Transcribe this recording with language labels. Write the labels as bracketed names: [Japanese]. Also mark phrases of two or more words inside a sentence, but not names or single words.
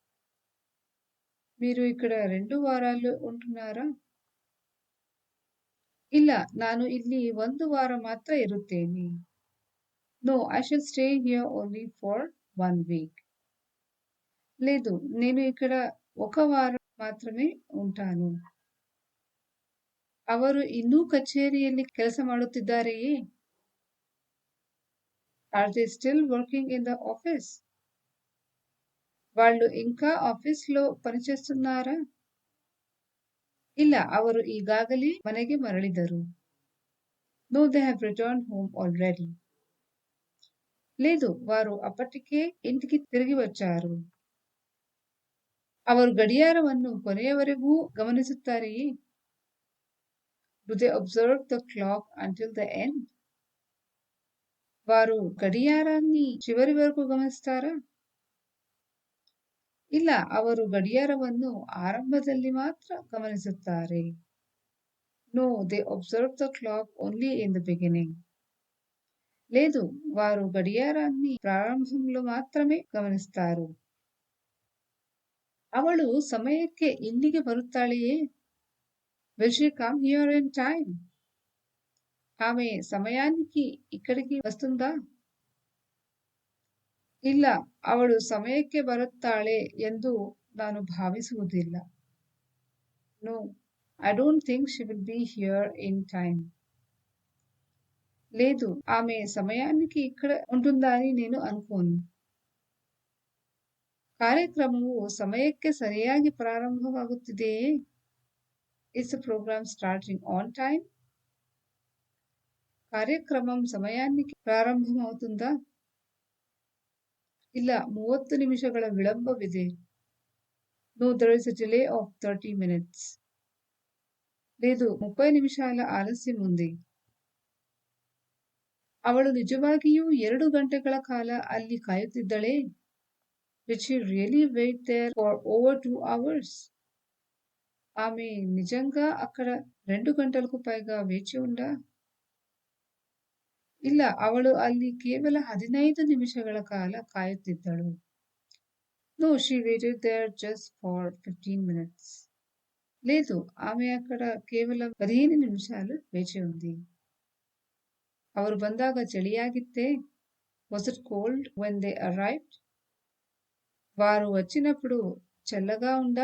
[Telugu] మీరు ఇక్కడ 2 వారాలు ఉంటున్నారా? [Kannada] ಇಲ್ಲ, ನಾನು ಇಲ್ಲಿ 1 ವಾರ ಮಾತ್ರ ಇರುತ್ತೇನೆ. [English] No, I shall stay here only for 1 week. [Telugu] లేదు, నేను ఇక్కడ 1 వారం మాత్రమే ఉంటాను. [Kannada] ಅವರು ಇನ್ನೂ ಕಚೇರಿಯಲ್ಲಿ ಕೆಲಸ ಮಾಡುತ್ತಿದ್ದಾರೆಯೇ? [English] Are they still working in the office? [Telugu] వాళ్ళు ఇంకా ఆఫీస్‌లో పనిచేస్తున్నారా? [Kannada] ಇಲ್ಲ, ಅವರು ಈಗಾಗಲೇ ಮನೆಗೆ ಮರಳಿದರು. [English] No, they have returned home already. [Telugu] లేదు, వారు అప్పటికే ఇంటికి తిరిగి వచ్చారు. [Kannada] ಅವರು ಗಡಿಯಾರವನ್ನು ಕೊನೆಯವರೆಗೂ ಗಮನಿಸುತ್ತಾರೆಯೇ? [English] Do they observe the clock until the end? [Telugu] వారు గడియారాన్ని చివరి వరకు గమనిస్తారా? [Kannada] ಇಲ್ಲ, ಅವರು ಗಡಿಯಾರವನ್ನು ಆರಂಭದಲ್ಲಿ ಮಾತ್ರ ಗಮನಿಸುತ್ತಾರೆ. [English] No, they observe the clock only in the beginning. [Telugu] లేదు, వారు గడియారాన్ని ప్రారంభంలో మాత్రమే గమనిస్తారు. [Kannada] ಅವಳು ಸಮಯಕ್ಕೆ ಇಲ್ಲಿಗೆ ಬರುತ್ತಾಳೆಯೇ? [English] Will she come here in time? [Telugu] ఆమె సమయానికి ఇక్కడికి వస్తుందా? [Kannada] ಇಲ್ಲ, ಅವಳು ಸಮಯಕ್ಕೆ ಬರುತ್ತಾಳೆ ಎಂದು ನಾನು ಭಾವಿಸುವುದಿಲ್ಲ. [English] No, I don't think she will be here in time. [Telugu] లేదు, ఆమె సమయానికి ఇక్కడ ఉంటుందని నేను అనుకోను. [Kannada] ಕಾರ್ಯಕ್ರಮವು ಸಮಯಕ್ಕೆ ಸರಿಯಾಗಿ ಪ್ರಾರಂಭವಾಗುತ್ತಿದೆಯೇ? [English] Is the program starting on time? [Telugu] కార్యక్రమం సమయానికి ప్రారంభమవుతుందా? [Kannada] ಇಲ್ಲ, 30 ನಿಮಿಷಗಳ ವಿಳಂಬವಿದೆ. [English] No, there is a delay of 30 minutes. [Telugu] లేదు, 30 నిమిషాల ఆలస్యం ఉంది. [Kannada] ಅವಳು ನಿಜವಾಗಿಯೂ 2 ಗಂಟೆಗಳ ಕಾಲ ಅಲ್ಲಿ ಕಾಯುತ್ತಿದ್ದಳೇ? [English] Did she really wait there for over 2 hours? [Telugu] ఆమె నిజంగా అక్కడ 2 గంటలకు పైగా వేచి ఉందా? [Kannada] ಇಲ್ಲ, ಅವಳು ಅಲ್ಲಿ ಕೇವಲ 15 ನಿಮಿಷಗಳ ಕಾಲ ಕಾಯುತ್ತಿದ್ದಳು. [English] No, she waited there just for 15 minutes. [Telugu] లేదు, ఆమె అక్కడ కేవలం 15 నిమిషాలు వేచి ఉంది. [Kannada] ಅವರು ಬಂದಾಗ ಚಳಿಯಾಗಿತ್ತೇ? [English] Was it cold when they arrived? [Telugu] వారు వచ్చినప్పుడు చల్లగా ఉందా?